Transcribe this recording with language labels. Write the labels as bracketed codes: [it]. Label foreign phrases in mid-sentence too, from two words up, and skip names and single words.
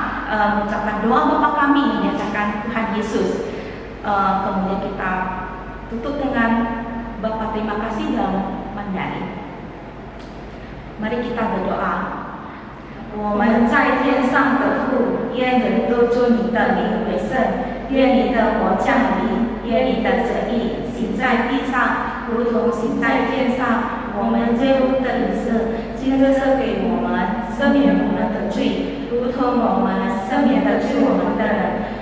[id] mengucapkan doa Bapa kami yang diajarkan Tuhan Yesus. Kemudian kita tutup dengan Bapa terima kasih dalam Mandarin. Mari kita berdoa. [zh] 我们在天上的父，愿人都尊你的名为圣，愿你的国降临，愿你的旨意行在地上，如同行在天上。我们日用的饮食，今日赐给我们，赦免我们的罪，如同我们赦免的罪我们的人。